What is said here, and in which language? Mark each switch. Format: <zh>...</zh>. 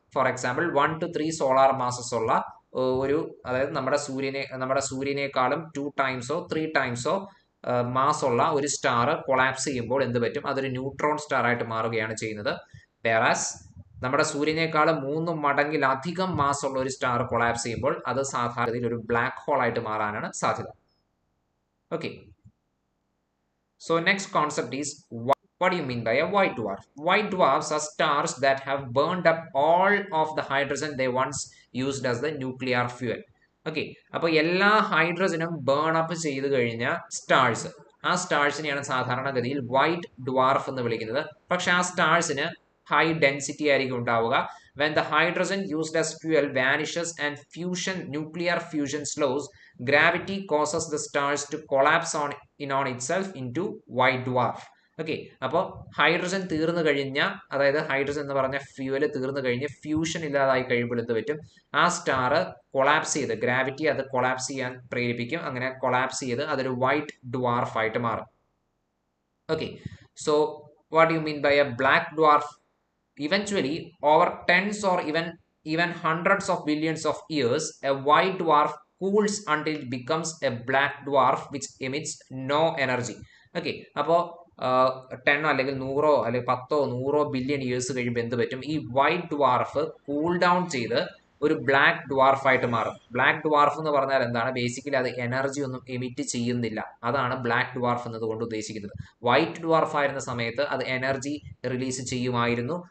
<ml>For example 1 to 3 solar masses ഉള്ള അതായത് നമ്മുടെ സൂര്യനേക്കാളും 2 ടൈംസോ 3 ടൈംസോ മാസ് ഉള്ള ഒരു സ്റ്റാർ കൊളാപ്സ് ചെയ്യുമ്പോൾ എന്ത് പറ്റും? അതൊരു ന്യൂട്രോൺ സ്റ്റാർ ആയിട്ട് മാറുകയാണ് ചെയ്യുന്നത്. വേറാസ് നമ്മുടെ സൂര്യനേക്കാളും 3 മടങ്ങിലധികം മാസ് ഉള്ള ഒരു സ്റ്റാർ കൊളാപ്സ് ചെയ്യുമ്പോൾ അത് സാധാരണയിൽ ഒരു ബ്ലാക്ക് ഹോൾ ആയിട്ട് മാറാനാണ് സാധ്യത.</ml> <en>Okay, so next concept is, what do you mean by a white dwarf? White dwarfs are stars that have burned up all of the hydrogen they once used as the nuclear fuel.</en> <ml>Okay, അപ്പോൾ എല്ലാ ഹൈഡ്രജനും burn up ചെയ്ത് കഴിഞ്ഞ stars, ആ സ്റ്റാർസിനെയാണ് സാധാരണഗതിയിൽ white dwarf എന്ന് വിളിക്കുന്നത്. പക്ഷെ ആ സ്റ്റാർസിന് ഹൈ ഡെൻസിറ്റി ആയിരിക്കും ഉണ്ടാവുക.</ml> <en>When the hydrogen used as fuel vanishes and nuclear fusion slows, gravity causes the stars to collapse on itself into white dwarf.</en> <ml>Okay, അപ്പോൾ ഹൈഡ്രജൻ തീർന്നു കഴിഞ്ഞ, അതായത് ഹൈഡ്രജൻ എന്ന് പറഞ്ഞ ഫ്യൂവല് തീർന്നു കഴിഞ്ഞ് ഫ്യൂഷൻ ഇല്ലാതായി കഴിയുമ്പോൾ എന്ത് പറ്റും? ആ സ്റ്റാർ കൊളാപ്സ് ചെയ്ത്, ഗ്രാവിറ്റി അത് കൊളാപ്സ് ചെയ്യാൻ പ്രേരിപ്പിക്കും. അങ്ങനെ കൊളാപ്സ് ചെയ്ത് അതൊരു വൈറ്റ് ഡ്വാർഫ് ആയിട്ട് മാറും. Okay,</ml> <en>So what you mean by a black dwarf? Eventually, over tens or even hundreds of billions of years, a white dwarf cools until it becomes a black dwarf which emits no energy.</en> <ml>Okay, അപ്പോൾ 10 അല്ലെങ്കിൽ 100 അല്ലെങ്കിൽ 10 100 billion years കഴിയുമ്പോൾ എന്ത് പറ്റും? ഈ white dwarf cool down ചെയ്ത് ഒരു black dwarf ആയിട്ട് മാറും. ബ്ലാക്ക് ഡ്വാർഫ് എന്ന് പറഞ്ഞാൽ എന്താണ്? ബേസിക്കലി അത് എനർജി ഒന്നും എമിറ്റ് ചെയ്യുന്നില്ല. അതാണ് ബ്ലാക്ക് ഡ്വാർഫ് എന്നതുകൊണ്ട് ഉദ്ദേശിക്കുന്നത്. വൈറ്റ് ഡ്വാർഫ് ആയിരുന്ന സമയത്ത് അത് എനർജി റിലീസ് ചെയ്യുമായിരുന്നു.</ml>